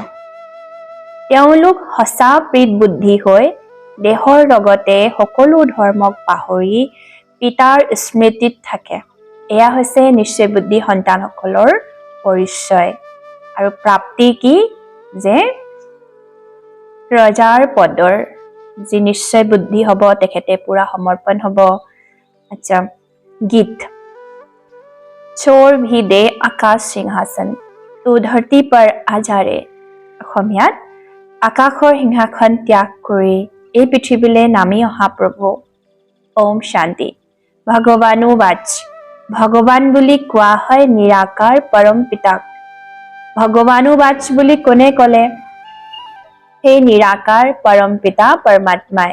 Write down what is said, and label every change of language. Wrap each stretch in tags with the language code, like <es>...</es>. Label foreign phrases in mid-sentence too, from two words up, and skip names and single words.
<as>তেওঁলোক সঁচা প্ৰীত বুদ্ধি হৈ দেহৰ লগতে সকলো ধৰ্মক পাহৰি পিতাৰ স্মৃতিত থাকে। এয়া হৈছে নিশ্চয় বুদ্ধি সন্তানসকলৰ পৰিচয়। আৰু প্ৰাপ্তি কি? যে ৰজাৰ পদৰ যি নিশ্চয় বুদ্ধি হ'ব, তেখেতে পুৰা সমৰ্পণ হ'ব। আচ্ছা, গীত।</as> <hi>छोड़ भी दे आकाश सिंहासन, तू धरती पर आजा रे।</hi> <as>অসমীয়াত, আকাশৰ সিংহাসন ত্যাগ কৰি এই পৃথিৱীলৈ নামি অহা প্ৰভু। ওম শান্তি। ভগৱানুবাচ, ভগৱান বুলি কোৱা হয় নিৰাকাৰ পৰম পিতাক। ভগৱানুবাচ বুলি কোনে ক'লে? সেই নিৰাকাৰ পৰম পিতা পৰমাত্মাই।</as>